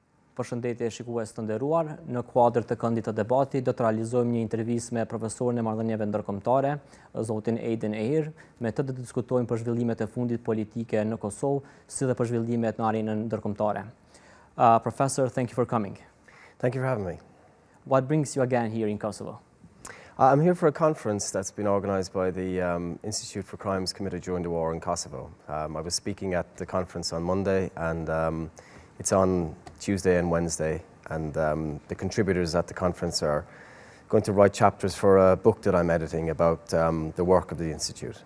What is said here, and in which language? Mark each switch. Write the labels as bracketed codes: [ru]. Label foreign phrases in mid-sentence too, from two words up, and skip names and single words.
[sq] Përshëndetje shikues të nderuar, në kuadër të këndit të debatit do të realizojmë një intervistë me profesorin e marrëdhënieve ndërkombëtare, zotin Aidan Hehir, me të diskutojmë për zhvillimet e fundit politike në Kosovë, si dhe për zhvillimet në arenën ndërkombëtare. [en] Professor, thank you for coming. Thank you for having me. What brings you again here in Kosovo? I'm here for a conference that's been organized by the Institute for Crimes Committed During the War in Kosovo. I was speaking at the conference on Monday, and it's on Tuesday and Wednesday, and the contributors at the conference are going to write chapters for a book that I'm editing about the work of the Institute.